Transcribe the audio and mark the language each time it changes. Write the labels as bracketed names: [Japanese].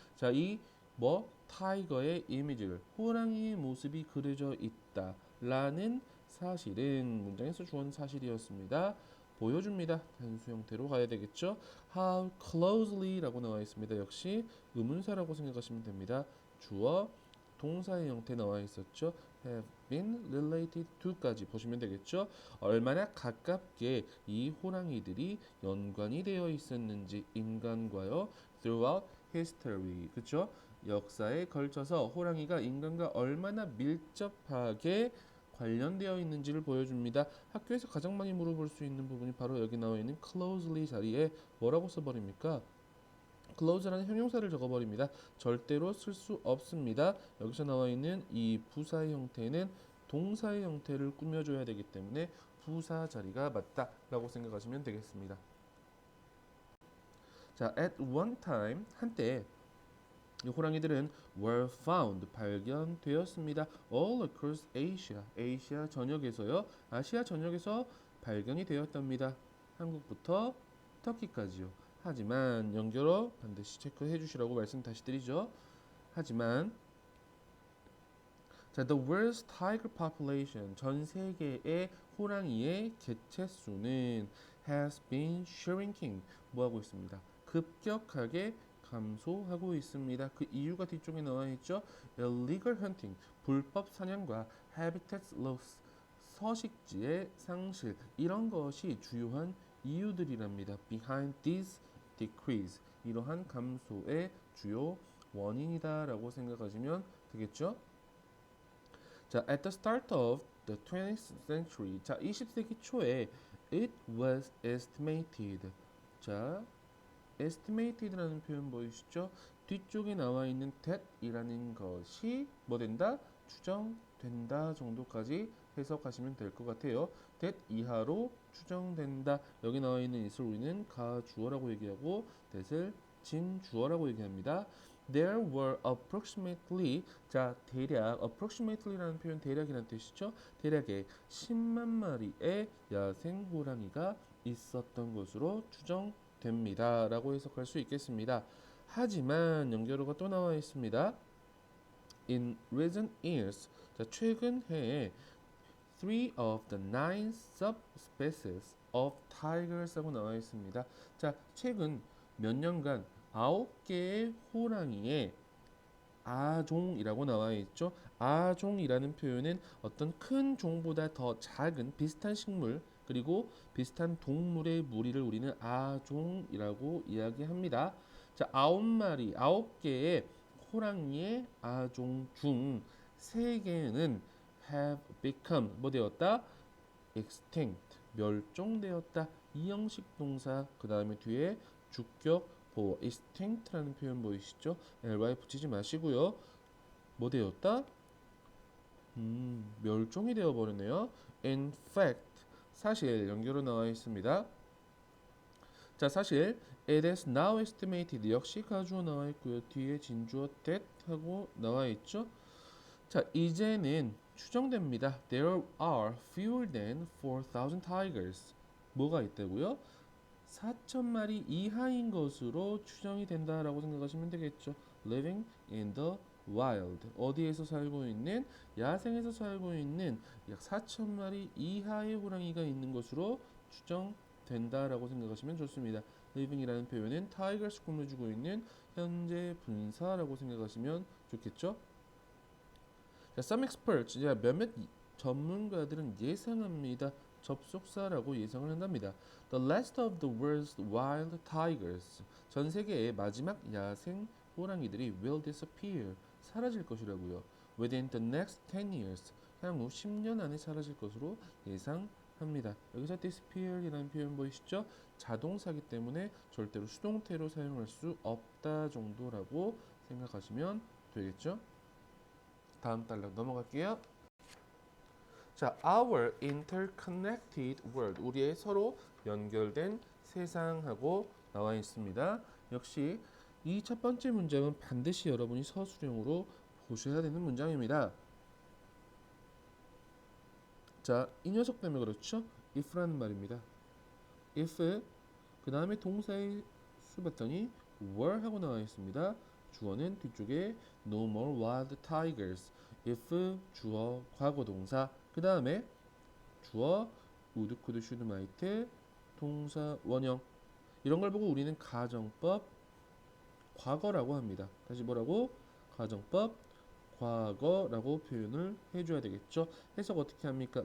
[Korean] 자, 이 타이거의 이미지를 호랑이의 모습이 그려져 있다라는 사실은 문장에서 주어진 사실이었습니다. 보여줍니다. 단수 형태로 가야 되겠죠. [English] How closely [Korean] 라고 나와 있습니다. 역시 의문사라고 생각하시면 됩니다. 주어, 동사의 형태 나와 있었죠. [English] have been related to까지 [Korean] 보시면 되겠죠. 얼마나 가깝게 이 호랑이들이 연관이 되어 있었는지 인간과요. [English] throughout history. [Korean] 그렇죠? 역사에 걸쳐서 호랑이가 인간과 얼마나 밀접하게 관련되어 있는지를 보여줍니다. 학교에서 가장 많이 물어볼 수 있는 부분이 바로 여기 나와 있는 closely 자리에 뭐라고 써버립니까? close라는 형용사를 적어버립니다. 절대로 쓸 수 없습니다. 여기서 나와 있는 이 부사의 형태는 동사의 형태를 꾸며줘야 되기 때문에 부사 자리가 맞다라고 생각하시면 되겠습니다. 자, [English] at one time [Korean] 한때 이 호랑이들은 [English] were found [Korean] 발견되었습니다. [English] all across Asia [Korean] 아시아 전역에서요. 아시아 전역에서 발견이 되었답니다. 한국부터 터키까지요. 하지만 연결어 반드시 체크해 주시라고 말씀 다시 드리죠. 하지만 자, [English] the world's tiger population [Korean] 전 세계의 호랑이의 개체 수는 [English] has been shrinking [Korean] 뭐하고 있습니다. 급격하게 감소하고 있습니다. 그 이유가 뒤쪽에 나와 있죠. [English] illegal hunting [Korean] 불법 사냥과 [English] habitat loss [Korean] 서식지의 상실 이런 것이 주요한 이유들이랍니다. [English] behind this decrease [Korean] 이러한 감소의 주요 원인이다라고 생각하시면 되겠죠. 자, [English] at the start of the 20th century [Korean] 자, 20세기 초에 [English] it was estimated [Korean] 자, estimated라는 표현 보이시죠? 뒤쪽에 나와 있는 that이라는 것이 뭐 된다? 추정된다 정도까지 해석하시면 될 것 같아요. that 이하로 추정된다. 여기 나와 있는 it을 우리는 가주어라고 얘기하고 that을 진주어라고 얘기합니다. [English] There were approximately [Korean] 자 대략 approximately라는 표현 대략이라는 뜻이죠. 대략의 10만 마리의 야생 호랑이가 있었던 것으로 추정됩니다. 라고 해석할 수 있겠습니다. 하지만 연결어가 또 나와 있습니다. [English] In recent years [Korean] 자 최근 해에 [English] 3 of the 9 subspecies of tigers [Korean] 라고 나와 있습니다. 자 최근 몇 년간 9개의 호랑이의 아종이라고 나와 있죠. 아종이라는 표현은 어떤 큰 종보다 더 작은 비슷한 식물 그리고 비슷한 동물의 무리를 우리는 아종이라고 이야기합니다. 자, 9마리, 9개의 호랑이의 아종 중 3개는 [English] have become [Korean] 뭐 되었다? extinct 멸종되었다. 이 형식 동사 그 다음에 뒤에 주격 보호 extinct라는 표현 보이시죠? ly 붙이지 마시고요. 뭐 되었다? 멸종이 되어 버렸네요. [English] In fact [Korean] 사실 연결로 나와 있습니다. 자, 사실 [English] it is now estimated [Korean] 역시 가주어 나와 있고요. 뒤에 진주어 that 하고 나와 있죠. 자, 이제는 추정됩니다. [English] There are fewer than 4,000 tigers. [Korean] 뭐가 있다고요? 4,000마리 이하인 것으로 추정이 된다라고 생각하시면 되겠죠. [English] Living in the wild. [Korean] 어디에서 살고 있는? 야생에서 살고 있는 약 4,000마리 이하의 호랑이가 있는 것으로 추정된다라고 생각하시면 좋습니다. living이라는 표현은 tigers 꾸며주고 있는 현재 분사라고 생각하시면 좋겠죠. 자, [English] some experts, [Korean] 몇몇 전문가들은 예상합니다. 접속사라고 예상을 한답니다. [English] The last of the world's wild tigers. [Korean] 전 세계의 마지막 야생 호랑이들이 [English] will disappear. [Korean] 사라질 것이라고요. [English] Within the next 10 years. [Korean] 향후 10년 안에 사라질 것으로 예상합니다. 여기서 disappear이라는 표현 보이시죠? 자동사기 때문에 절대로 수동태로 사용할 수 없다 정도라고 생각하시면 되겠죠? 다음 단락 넘어갈게요. 자, [English] our interconnected world, [Korean] 우리의 서로 연결된 세상하고 나와 있습니다. 역시 이 첫 번째 문장은 반드시 여러분이 서술형으로 보셔야 되는 문장입니다. 자, 이 녀석 때문에 그렇죠? if라는 말입니다. if 그 다음에 동사의 수 봤더니 were 하고 나와 있습니다. 주어는 뒤쪽에 [English] no more wild tigers. [Korean] if 주어 과거 동사 그 다음에 주어 would, could, should, might 동사 원형 이런 걸 보고 우리는 가정법 과거라고 합니다. 다시 뭐라고? 가정법 과거라고 표현을 해줘야 되겠죠. 해석 어떻게 합니까?